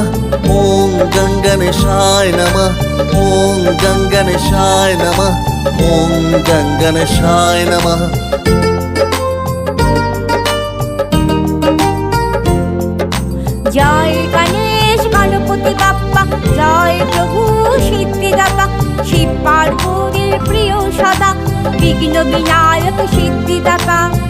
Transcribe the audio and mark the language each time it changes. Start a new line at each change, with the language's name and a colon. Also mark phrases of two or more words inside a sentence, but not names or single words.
Sanskrit: ॐ गं गणेशाय नमः। ॐ गं गणेशाय नमः। ॐ गं गणेशाय नमः।
Bangla: জয় গণেশ গণপতি বাপ্পা, জয় প্রভু সিদ্ধিদাতা, শিব পার্বতীর প্রিয় সদা, বিঘ্ন বিনায়ক সিদ্ধিদাতা।